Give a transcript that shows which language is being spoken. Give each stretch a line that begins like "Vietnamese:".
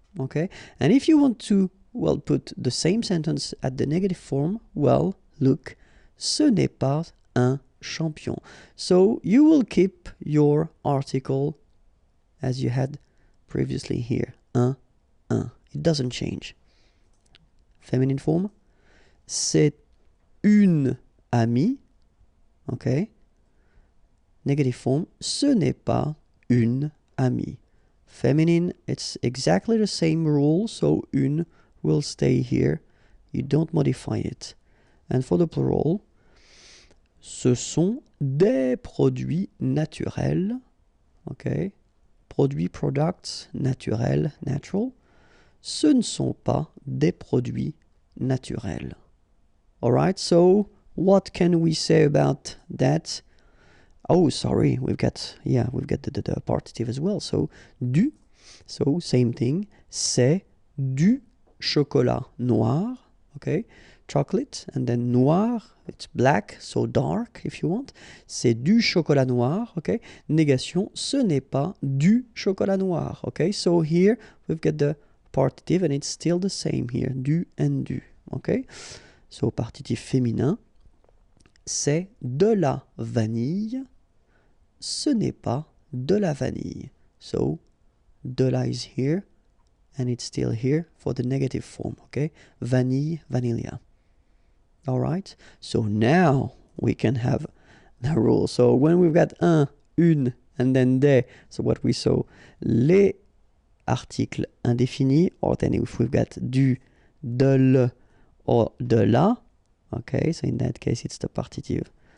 English: Okay, and if you want to, well, put the same sentence at the negative form, well, look, ce n'est pas un champion. So you will keep your article as you had previously here, un. It doesn't change. Feminine form, c'est une amie. Okay.
French: Negative form, ce n'est pas une amie.
English: Feminine, it's exactly the same rule, so une will stay here. You don't modify it. And for the plural, ce sont des produits naturels. Okay.
French: Produits, products, naturels, natural. Ce ne sont pas des produits naturels.
English: All right, so what can we say about that? Oh, sorry, we've got the partitive as well. So, du, so same thing, c'est du chocolat noir, okay? Chocolate, and then noir, it's black, so dark if you want.
French: C'est du chocolat noir, okay? Négation, ce n'est pas du chocolat noir, okay?
English: So here we've got the partitive and it's still the same here, du and du, okay?
French: So partitif féminin, c'est de la vanille, ce n'est pas de la vanille.
English: So de la is here and it's still here for the negative form, okay? Vanille, vanilla. All right, so now we can have the rule. So when we've got un, une, and then des, so what we saw, les articles indéfinis, or then if we've got du, de le, or de la, okay, so in that case it's the partitive.